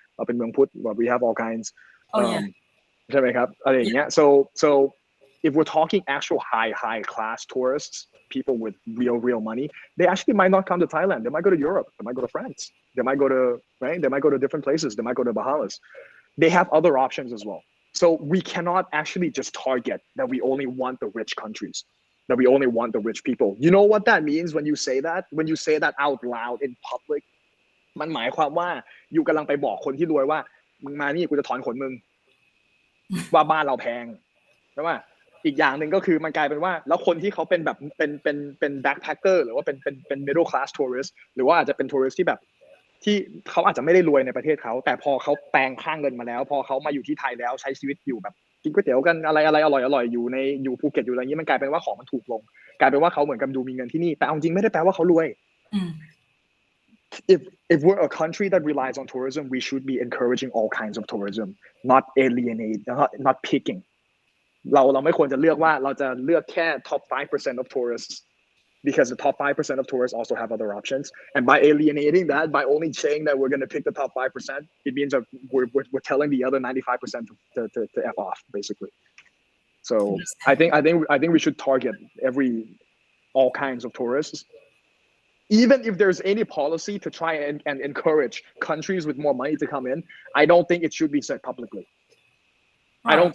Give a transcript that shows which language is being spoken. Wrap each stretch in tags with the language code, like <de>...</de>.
<en>Up in Myeong Put, we have all kinds.</en> <th>ใช่ไหมครับอะไรอย่างเงี้ย</th> <en>so if we're talking actual high class tourists, people with real money, they actually might not come to Thailand. They might go to Europe. They might go to France. They might go to different places. They might go to Bahamas. They have other options as well. So we cannot actually just target that we only want the rich countries, that we only want the rich people. You know what that means when you say that? When you say that out loud in public,</en> <th>มันหมายความว่าอยู่กำลังไปบอกคนที่รวยว่ามึงมานี่กูจะถอนขนมึงว่าบ้านเราแพงใช่ไหมอีกอย่างหนึ่งก็คือมันกลายเป็นว่าแล้วคนที่เขาเป็นแบบเป็น backpacker หรือว่าเป็น middle class tourist หรือว่าอาจจะเป็น tourist ที่แบบ ที่เขาอาจจะไม่ได้รวยในประเทศเขาแต่พอเขาแปลงค่าเงินมาแล้วพอเขามาอยู่ที่ไทยแล้วใช้ชีวิตอยู่แบบกินก๋วยเตี๋ยวกันอะไรอร่อยอยู่ภูเก็ตอยู่อะไรอย่างนี้มันกลายเป็นว่าของมันถูกลงกลายเป็นว่าเขาเหมือนกับดูมีเงินที่นี่แต่เอาจริงไม่ได้แปลว่าเขารวย</th> <en>if we're a country that relies on tourism, we should be encouraging all kinds of tourism, not alienate, not picking.</en> <th>เราไม่ควรจะเลือกว่าเราจะเลือกแค่</th> <en>top 5% of tourists because the top 5% of tourists also have other options. And by alienating that, by only saying that we're going to pick the top 5%, it means that we're telling the other 95% to F off, basically. So I think we should target all kinds of tourists. Even if there's any policy to try and encourage countries with more money to come in, I don't think it should be said publicly. Right.</en>